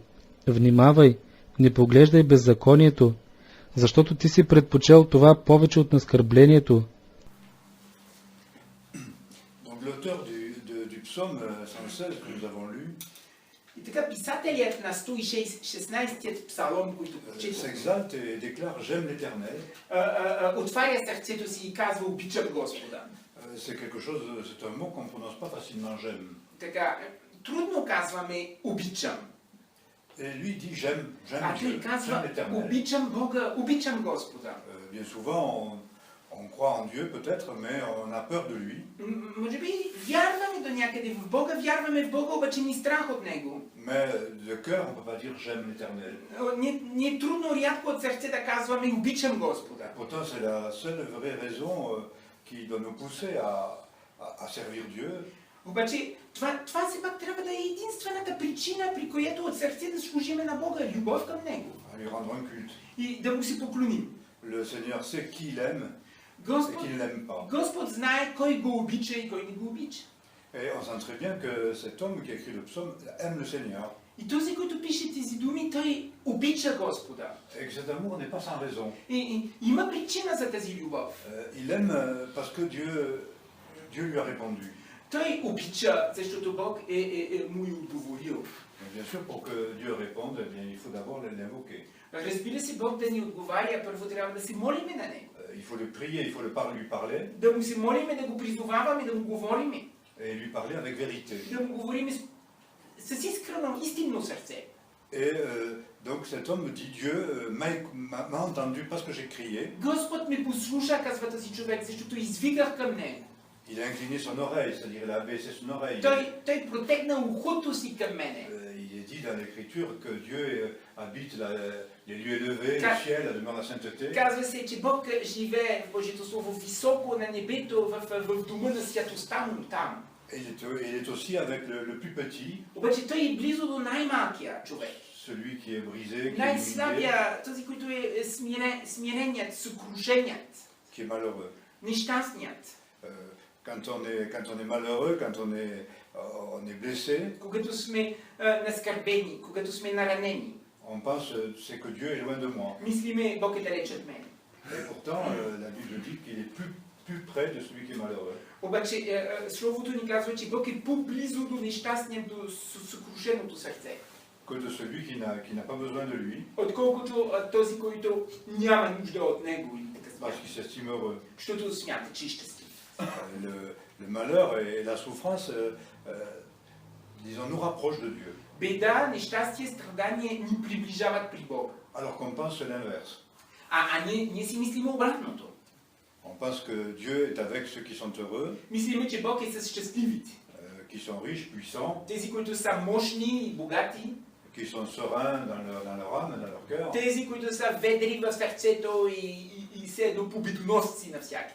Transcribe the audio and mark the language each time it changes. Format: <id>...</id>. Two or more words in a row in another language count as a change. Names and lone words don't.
<bg>Внимавай, не поглеждай беззаконието, защото ти си предпочел това повече от наскърблението. И така писателят на 116-тият псалом, който</bg> <fr>s'exalte et déclare j'aime l'Éternel.</fr> <bg>Отваря сърцето си и казва обичам Господа.</bg> <fr>C'est quelque chose, c'est un mot qu'on ne prononce pas facilement j'aime.</fr> <bg>Така, трудно казваме обичам.</bg> <fr>Et lui dit j'aime Dieu, j'aime l'Éternel.</fr> <bg>Обичам Бога, обичам Господа.</bg> <fr>Bien souvent on croit en Dieu peut-être, mais on a peur de lui.</fr> <bg>Може би вярваме до някъде в Бога, вярваме в Бога, обаче ни страх от Него.</bg> <fr>Mais de cœur on peut pas dire j'aime l'Éternel.</fr> <bg>Ни е трудно рядко от сърце да казваме обичам Господа.</bg> <fr>Pourtant c'est la seule vraie raison qui doit nous pousser à servir Dieu.</fr> <bg>Обаче това все пак трябва да е единствената причина, при която от сърце да служиме на Бога, любов към Него.</bg> <fr>À lui rendre un culte.</fr> <bg>И да му се поклоним.</bg> <fr>Le Seigneur sait qui il aime et qui ne l'aime pas.</fr> <bg>Господ знае кой го обича и кой не го обича.</bg> <fr>Et on sent très bien que cet homme qui a écrit le psaume aime le Seigneur.</fr> <bg>И този, който пише тези думи, той обича Господа.</bg> <fr>Et que cet amour n'est pas sans raison.</fr> <bg>И има причина за тази любов.</bg> <fr>Il aime parce que Dieu lui a répondu.</fr> <bg>Той обича, защото Бог му е отговорил.</bg> <fr>Mais bien sûr, pour que Dieu réponde, eh bien, il faut d'abord l'invoquer.</fr> <bg>Разбира се, Бог да ни отговаря, първо трябва да се молиме на Него.</bg> <fr>Il faut le prier, il faut lui parler</fr> <bg>Да му се молиме, да го призоваваме, да му говориме.</bg> <fr>et lui parler avec vérité.</fr> <bg>Да му говориме с искрено, истинно сърце.</bg> <fr>Et donc cet homme me dit, Dieu m'a entendu parce que j'ai crié.</fr> <bg>Господ ме послуша, казва този човек, защото извиках към Него.</bg> <fr>Il a incliné son oreille, c'est-à-dire il a baissé son oreille.</fr> <bg>Той протегна ухото си към мене.</bg> <fr>Il est dit dans l'Écriture que Dieu habite les lieux élevés, le ciel, la demeure de la sainteté.</fr> <bg>Казва се, че Бог живее в Божието Слово високо на небето, в дома на святостта му там.</bg> <fr>Il est aussi avec le plus petit,</fr> <bg>Обаче той е близо до най-малкия човек.</bg> <fr>celui qui est brisé, qui est humilié,</fr> <bg>Най-слабия, този, който е смиреният, съкрушеният,</bg> <fr>qui est malheureux.</fr> <bg>нещастният.</bg> <fr>Quand on est malheureux, quand on est blessé,</fr> <bg>Когато сме наскърбени, когато сме наранени,</bg> <fr>on pense c'est que Dieu est loin de moi.</fr> <bg>мислиме, Бог е далеч от мен.</bg> <fr>Et pourtant, la Bible dit qu'il est plus près de celui qui est malheureux.</fr> <bg>Обаче Словото ни казва, че Бог е по-близо до нещастния, до съкрушеното сърце.</bg> <fr>Que de celui qui n'a pas besoin de lui,</fr> <bg>Отколкото този, който няма нужда от него, или така</bg> <fr>parce qu'il s'estime heureux.</fr> <bg>защото смята, че е щастлив.</bg> <fr>Le malheur et la souffrance, disons, nous rapprochent de Dieu.</fr> <bg>Беда, нещастие, страдание ни приближават при Бога.</bg> <fr>Alors qu'on pense l'inverse.</fr> <bg>А ние си мислиме обратното.</bg> <fr>On pense que Dieu est avec ceux qui sont heureux,</fr> <bg>Мислиме, че Бог е с щастливите.</bg> <fr>qui sont riches, puissants,</fr> <bg>Тези, които са мощни и богати.</bg> <fr>qui sont sereins dans leur âme, dans leur cœur.</fr> <bg>Тези, които са ведри в сърцето и се едно победоносци навсякъде.</bg>